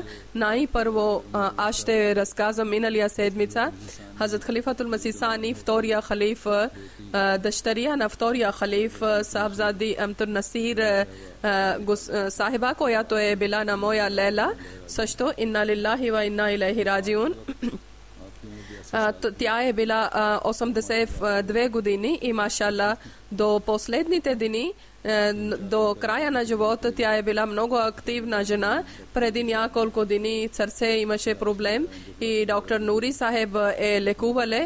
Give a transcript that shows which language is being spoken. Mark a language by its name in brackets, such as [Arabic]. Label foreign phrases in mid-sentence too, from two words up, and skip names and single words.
[Bulgarian] Най-първо аз ще разказвам миналия седмица. Хазрат Халифатул Масих Сани, втория халиф, дъщеря на втория халиф, Сахабзади Амтур Насир Сахиба, която е била на моя лела. Също [Arabic] إنا لله وإنا إليه راجعون. [Bulgarian] Тя е била 82 години и машалла до последните дни, до края на живота, тя е била много активна жена. Преди няколко дни сърце имаше проблем и доктор Нури Сахеб е лекувале.